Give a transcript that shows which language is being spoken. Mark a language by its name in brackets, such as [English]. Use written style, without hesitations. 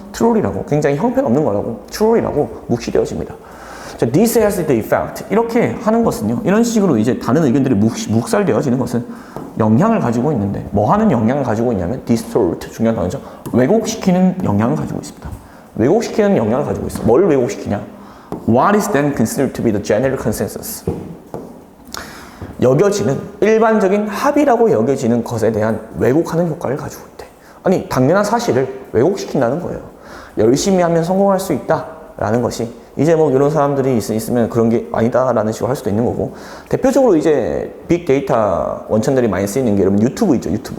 [Korean] 트롤이라고, 굉장히 형편없는 거라고, 트롤이라고 묵시되어집니다. 자, [English] this has the effect. [Korean] 이렇게 하는 것은요, 이런 식으로 이제 다른 의견들이 묵살되어지는 것은 영향을 가지고 있는데, 뭐 하는 영향을 가지고 있냐면, distort, 중요한 단어죠. 왜곡시키는 영향을 가지고 있습니다. 왜곡시키는 영향을 가지고 있어. 뭘 왜곡시키냐? [English] What is then considered to be the general consensus? [Korean] 여겨지는, 일반적인 합의라고 여겨지는 것에 대한 왜곡하는 효과를 가지고 있대. 아니, 당연한 사실을 왜곡시킨다는 거예요. 열심히 하면 성공할 수 있다라는 것이, 이제 뭐 이런 사람들이 있으면 그런 게 아니다라는 식으로 할 수도 있는 거고, 대표적으로 이제 빅데이터 원천들이 많이 쓰이는 게 여러분 유튜브 있죠.